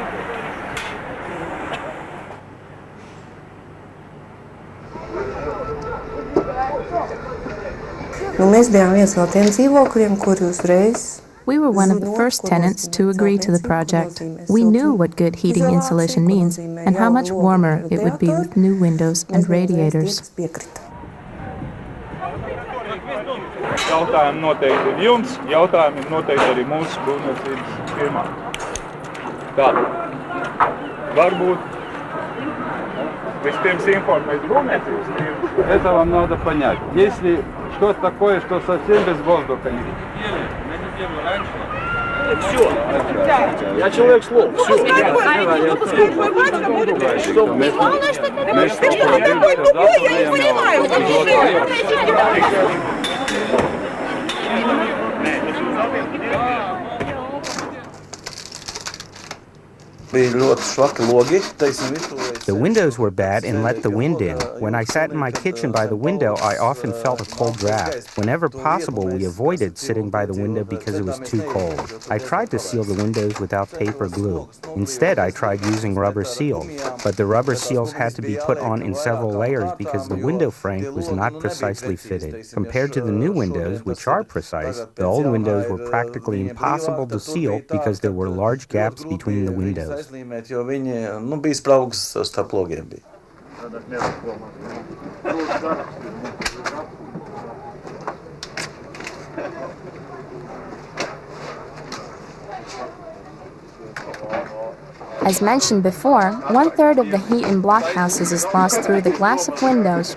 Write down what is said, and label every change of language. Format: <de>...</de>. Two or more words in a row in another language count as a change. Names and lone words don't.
<en>We were one of the first tenants to agree to the project. We knew what good heating insulation means and how much warmer it would be with new windows and radiators.</en> <lv>Jautājumi noteikti ir jums, jautājumi noteikti arī mūsu būvniecības firmā. Tātad, varbūt vispirms informēt būvniecības firmu.</lv> <ru>Это вам надо понять. Если что-то такое, что совсем без воздуха не... Все. Я человек слов. Все. Я не понимаю.</ru> <en>The windows were bad and let the wind in. When I sat in my kitchen by the window, I often felt a cold draft. Whenever possible, we avoided sitting by the window because it was too cold. I tried to seal the windows without tape or glue. Instead, I tried using rubber seals, but the rubber seals had to be put on in several layers because the window frame was not precisely fitted. Compared to the new windows, which are precise, the old windows were practically impossible to seal because there were large gaps between the windows.</en> <lv>Jo viņi, bija spraugs starp logiem.</lv> <en>As mentioned before, 1/3 of the heat in blockhouses is lost through the glass of windows.</en>